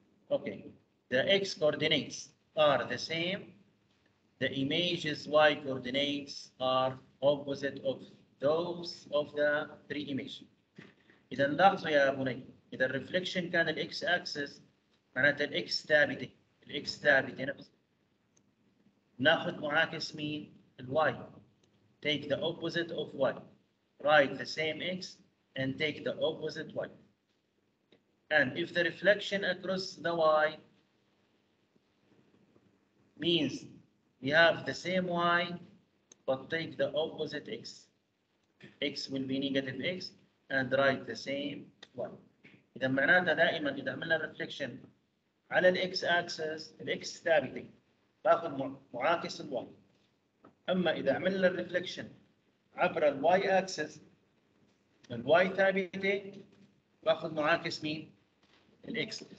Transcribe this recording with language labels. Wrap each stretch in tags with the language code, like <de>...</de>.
<en>Okay. The x coordinates are the same. The image's y coordinates are opposite of those of the three images.</en> <ar>إذا لاحظوا يا بني، إذا الريفليكشن كان الإكس أكسس معناتها الإكس ثابتة، الإكس ثابتة نفس. ناخذ معاكس مين؟ الواي.</ar> <en>Take the opposite of y. Write the same x and take the opposite y. And if the reflection across the y means we have the same y but take the opposite x, x will be negative x and write the same y.</en> <ar>إذا معناتها دائما إذا عملنا ريفليكشن على الإكس أكسس، الإكس ثابتة، باخذ معاكس الواي. أما إذا عملنا الريفليكشن عبر الواي أكسس، الواي ثابتة، باخذ معاكس مين؟ الإكس.</ar>